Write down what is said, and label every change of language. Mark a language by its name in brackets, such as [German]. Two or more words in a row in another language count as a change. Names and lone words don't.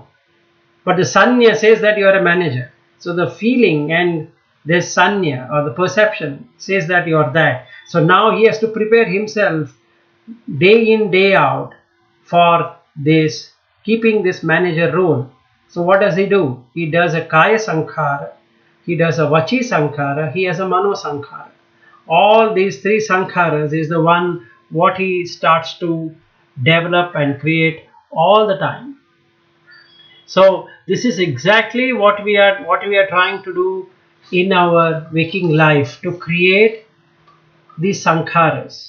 [English] But the sanya says that you are a manager. So the feeling and the sanya or the perception says that you are that. So now he has to prepare himself day in, day out for this, keeping this manager role. So what does he do? He does a [Pali] kaya sankhara, [English] he does a [Pali] vachi sankhara, [English] he has a [Pali] mano sankhara. [English] All these three sankharas is the one what he starts to develop and create all the time. So this is exactly what we are trying to do in our waking life, to create these sankharas.